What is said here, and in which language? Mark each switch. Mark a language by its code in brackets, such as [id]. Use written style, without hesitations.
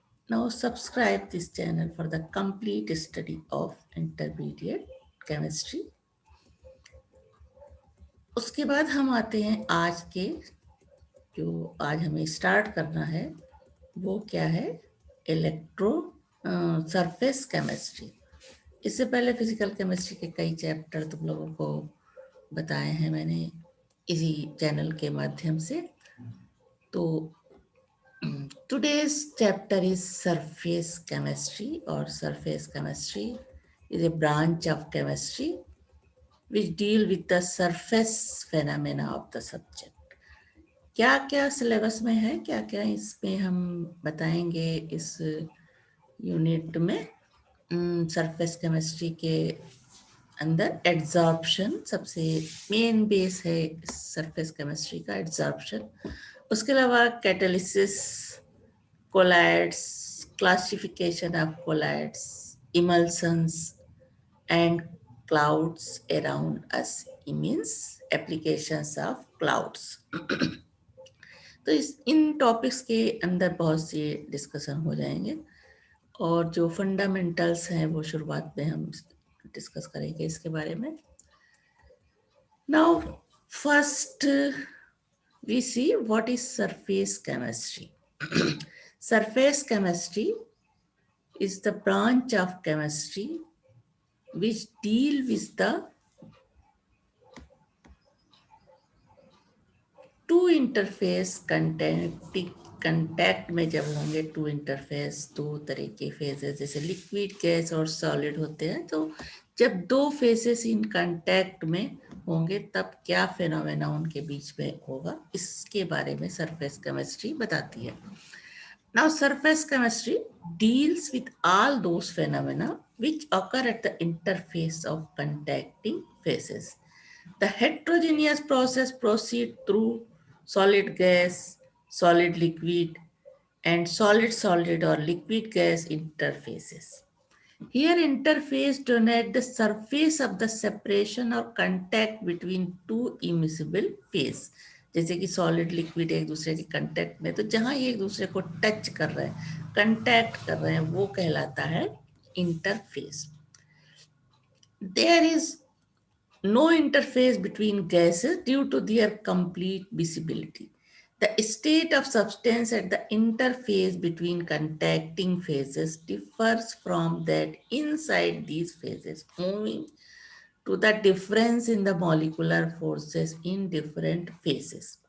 [en] Now subscribe this channel for the complete study of intermediate chemistry. [hi] उसके बाद हम आते हैं आज के, जो आज हमें स्टार्ट करना है वो क्या है, इलेक्ट्रो सरफेस केमिस्ट्री। इससे पहले फिजिकल केमिस्ट्री के कई चैप्टर तुम लोगों को बताए हैं मैंने इसी चैनल के माध्यम से। [en] तो today's chapter is surface chemistry, or surface chemistry is a branch of chemistry which deal with the surface phenomena of the subject. [hi] क्या क्या सिलेबस में है, क्या क्या इसमें हम बताएंगे इस यूनिट में। सरफेस केमिस्ट्री के अंदर एड्जॉर्प्शन सबसे मेन बेस है सरफेस केमिस्ट्री का, एड्जॉर्प्शन। उसके अलावा [en] Catalysis, colloids, classification of colloids, emulsions and clouds around us, means applications of clouds. [hi] तो इन टॉपिक्स के अंदर बहुत सी डिस्कशन हो जाएंगे और जो फंडामेंटल्स हैं वो शुरुआत में हम डिस्कस करेंगे इसके बारे में। [en] Now, first we see what is surface chemistry. Surface chemistry is the branch of chemistry which deal with the two interface [hi] contact में जब होंगे टू इंटरफेस, दो तरह के फेजेस, जैसे लिक्विड, गैस और सॉलिड होते हैं, तो जब दो फेजेस इन कांटेक्ट में होंगे तब क्या फेनोमेना उनके बीच में होगा, इसके बारे में सरफेस केमिस्ट्री बताती है। [en] Now surface chemistry deals with all those phenomena which occur at the interface of contacting phases. The heterogeneous process proceeds through solid gas, solid liquid, and solid solid or liquid gas interfaces. Here interface denote the surface of the separation or contact between two immiscible phase. [hi] जैसे कि solid liquid एक दूसरे के contact में, तो जहां ये एक दूसरे को टच कर रहे हैं, कंटैक्ट कर रहे हैं, वो कहलाता है interface. [en] There is no interface between gases due to their complete visibility. The state of substance at the interface between contacting phases differs from that inside these phases, owing to the difference in the molecular forces in different phases.